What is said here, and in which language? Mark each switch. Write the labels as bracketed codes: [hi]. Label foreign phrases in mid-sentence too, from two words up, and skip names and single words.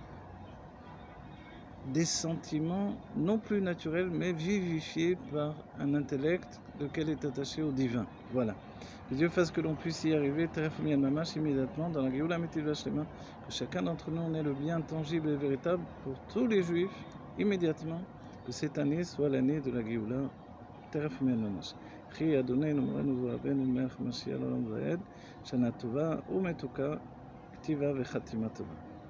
[fr] des sentiments non plus naturels, mais vivifiés par un intellect lequel est attaché au divin. Voilà. Que Dieu fasse que l'on puisse y arriver très mamash immédiatement dans la [he] גאולה אמיתית והשלמה, [fr] que chacun d'entre nous en ait le bien tangible et véritable pour tous les juifs immédiatement, que cette année soit l'année de la Géoula [he] תכף ממש. חי אדוננו מורנו ורבנו מלך משיח לעולם ועד, שנה טובה ומתוקה, כתיבה וחתימה טובה.